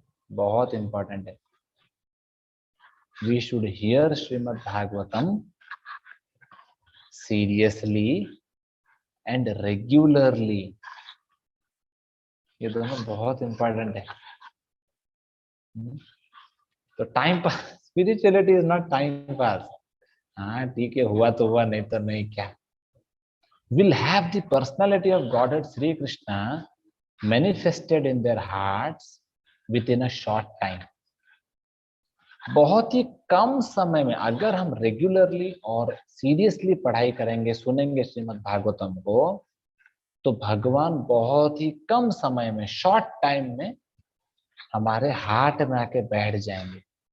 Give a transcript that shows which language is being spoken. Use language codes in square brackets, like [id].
[hi] बहुत इंपॉर्टेंट है। [en] We should hear Shrimad Bhagavatam seriously and regularly. [hi] ये दोनों बहुत इंपॉर्टेंट है। [en] तो time pass, spirituality is not time pass. [hi] हाँ ठीक है, हुआ तो हुआ, नहीं तो नहीं, क्या [en] will have the personality of Godhead Sri Krishna manifested in their hearts within a short time। [hi] बहुत ही कम समय में अगर हम रेगुलरली और सीरियसली पढ़ाई करेंगे, सुनेंगे श्रीमद् भागवतम को, तो भगवान बहुत ही कम समय में, शॉर्ट टाइम में हमारे हार्ट में आके बैठ जाएंगे।